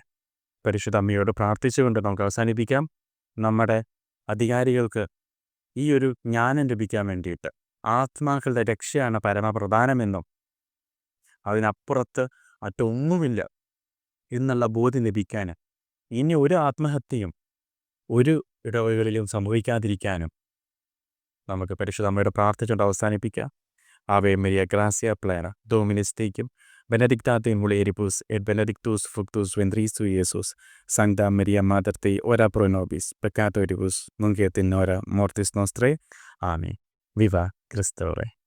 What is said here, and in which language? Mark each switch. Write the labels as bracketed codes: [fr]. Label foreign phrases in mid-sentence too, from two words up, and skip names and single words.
[ml] പരിശുദ്ധ അമ്മയോട് പ്രാർത്ഥിച്ചുകൊണ്ട് നമുക്ക് അവസാനിപ്പിക്കാം. നമ്മുടെ അധികാരികൾക്ക് ഈ ഒരു ജ്ഞാനം ലഭിക്കാൻ വേണ്ടിയിട്ട് ആത്മാക്കളുടെ രക്ഷയാണ് പരമപ്രധാനമെന്നും അതിനപ്പുറത്ത് മറ്റൊന്നുമില്ല എന്നുള്ള ബോധ്യം ലഭിക്കാൻ, ഇനി ഒരു ആത്മഹത്യയും ഒരു ഇടവകളിലും സംഭവിക്കാതിരിക്കാനും നമുക്ക് പരിശുദ്ധ അമ്മയോട് പ്രാർത്ഥിച്ചുകൊണ്ട് അവസാനിപ്പിക്കാം. [la] Ave Maria gratia plena Dominus tecum Benedictate in mulieribus et benedictus fructus ventris tui, Iesus. Sancta Maria Mater Dei, ora pro nobis peccatoribus, nunc et in hora mortis nostrae. Amen. Viva Christore.